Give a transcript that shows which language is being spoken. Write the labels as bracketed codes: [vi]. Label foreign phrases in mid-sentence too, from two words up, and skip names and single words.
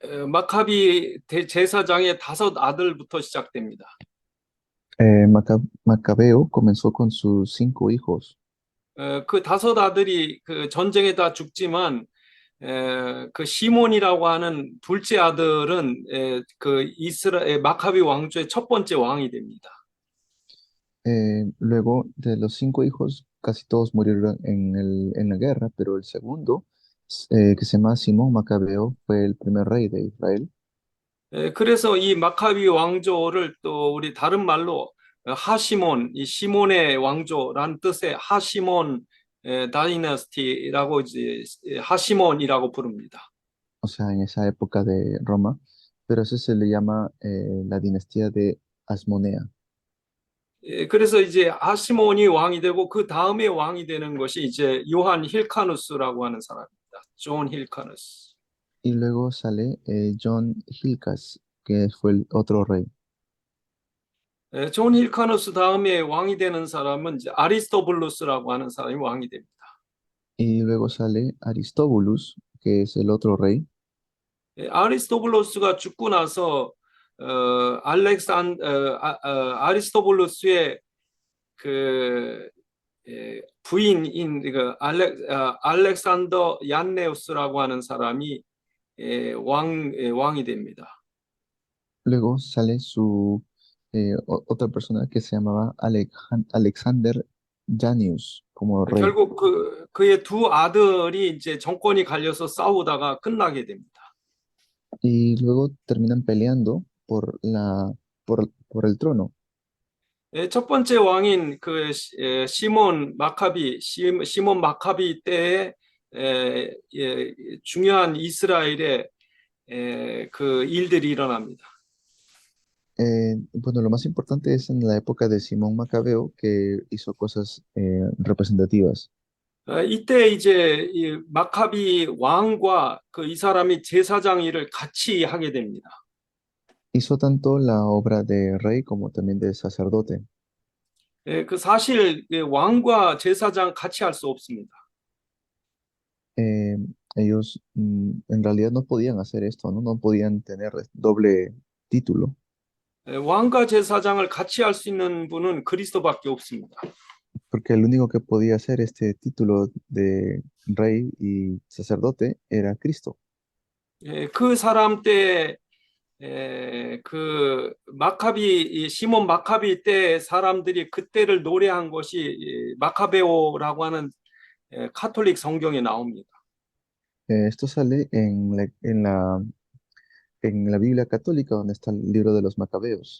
[ko] 마카비 제사장의 다섯 아들부터 시작됩니다. [es] Macabeo comenzó con sus 5 hijos. [ko] 그 다섯 아들이 그 전쟁에 다 죽지만 그 시몬이라고 하는 둘째 아들은 그 이스라엘 마카비 왕조의 첫 번째 왕이 됩니다. [es] Luego de los 5 hijos, casi todos murieron en la guerra, pero el segundo, que se llama Simón Macabeo, fue el primer rey de Israel. [ko] 그래서 이 마카비 왕조를 또 우리 다른 말로 하시몬, 이 시몬의 왕조라는 뜻의 하시몬 다이너스티라고 이제 하시몬이라고 부릅니다. [es] O sea, en esa época de Roma, pero eso se le llama la dinastía de Asmonea. [ko] 그래서 이제 하시몬이 왕이 되고 그 다음에 왕이 되는 것이 이제 요한 힐카누스라고 하는 사람입니다. 존 힐카누스. [es] Y luego sale John Hilcas, que fue el otro rey. [ko] 존 힐카누스 다음에 왕이 되는 사람은 이제 아리스토블루스라고 하는 사람이 왕이 됩니다. [es] Y luego sale Aristóbulus, que es el otro rey. [ko] 아리스토블루스가 죽고 나서 아리스토블루스의 그 부인인 그 알렉산더 얀네우스라고 하는 사람이 왕이 됩니다. [es] Luego sale otra persona que se llamaba Alexander Janius como rey. [ko] 결국 그의 두 아들이 이제 정권이 갈려서 싸우다가 끝나게 됩니다. [es] Y luego terminan peleando por el trono. [ko] 첫 번째 왕인 그 시몬 마카비 때에 중요한 이스라엘의 그 일들이 일어납니다. [es] Bueno, lo más importante es en la época de Simón Macabeo, que hizo cosas representativas. [ko] 이때 이제 이 마카비 왕과 그 이 사람이 제사장 일을 같이 하게 됩니다. [es] Hizo tanto la obra de rey como también de sacerdote. [ko] 그 사실 왕과 제사장 같이 할 수 없습니다. [es] Eh, ellos en realidad no podían hacer esto, ¿no? No podían tener doble título. [ko] 왕과 제사장을 같이 할 수 있는 분은 그리스도밖에 없습니다. [es] Porque el único que podía hacer este título de rey y sacerdote era Cristo. [ko] 그 사람 때 그 마카비 시몬 마카비 때 사람들이 그때를 노래한 것이 마카베오라고 하는 카톨릭 성경에 나옵니다. [es] Esto sale en la Biblia católica, donde está el libro de los Macabeos.